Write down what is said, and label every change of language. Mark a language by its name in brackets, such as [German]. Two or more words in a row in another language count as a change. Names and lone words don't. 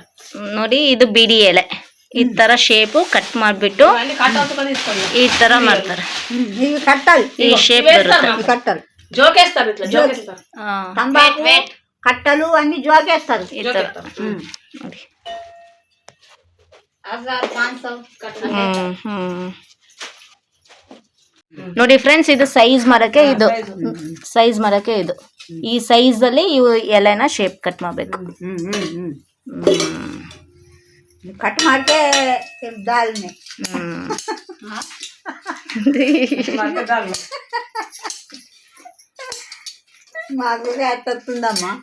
[Kannada] ನೋಡಿ. ಇದು ಬಿಡಿ ಎಲೆ ಈ ತರ ಶೇಪ್ ಕಟ್ ಮಾಡ್ಬಿಟ್ಟು ಈ ತರ ಮಾಡ್ತಾರೆ. ಈ ಶೇಪ್ [Telugu] కట్టాలి, జోకేస్తారు. ఇట్లా జోకేస్తారు. కట్టలు అన్ని జోకేస్తారు. [Kannada] ನೋಡಿ 1500 ನೋಡಿ ಫ್ರೆಂಡ್ಸ್. ಇದು ಸೈಜ್ ಮರಕ್ಕೆ ಇದು ಈ ಸೈಜ್ ಅಲ್ಲಿ ಇವು ಎಲೆನ ಶೇಪ್ ಕಟ್ ಮಾಡ್ಬೇಕು. [Telugu] కట్ మార్కే దాల్ని మాకు అట్టొస్తుందమ్మా.